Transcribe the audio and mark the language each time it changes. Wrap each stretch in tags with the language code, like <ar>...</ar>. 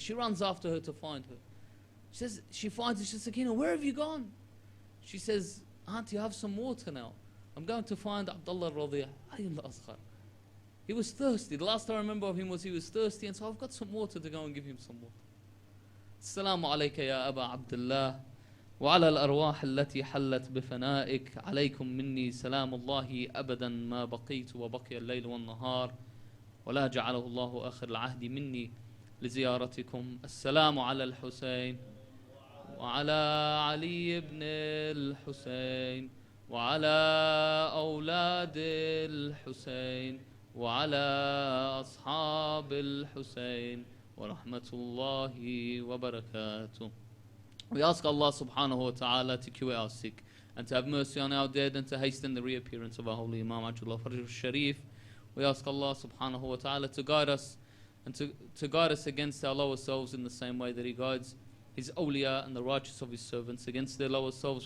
<en>She runs after her to find her. She says, she finds her. She says, Sakina, where have you gone? She says, Auntie, I have some water now. I'm going to find Abdullah Radiyah. He was thirsty. The last I remember of him was he was thirsty, and so I've got some water to go and give him some water.</en> <ar>Assalamu alayka ya Aba Abdullah. وعلى الأرواح التي حلت بفنائك عليكم مني سلام الله أبدا ما بقيت وبقي الليل والنهار ولا جعله الله آخر العهد مني لزيارتكم. السلام على الحسين وعلى علي بن الحسين وعلى أولاد الحسين وعلى أصحاب الحسين ورحمة الله وبركاته.</ar> <en>We ask Allah</en> <ar>subhanahu wa ta'ala</ar> <en>to cure our sick and to have mercy on our dead and to hasten the reappearance of our holy Imam Aljaafaria Sharif. We ask Allah</en> <ar>subhanahu wa ta'ala</ar> <en>to guide us and to guide us against our lower selves in the same way that He guides His awliya and the righteous of His servants against their lower selves.</en>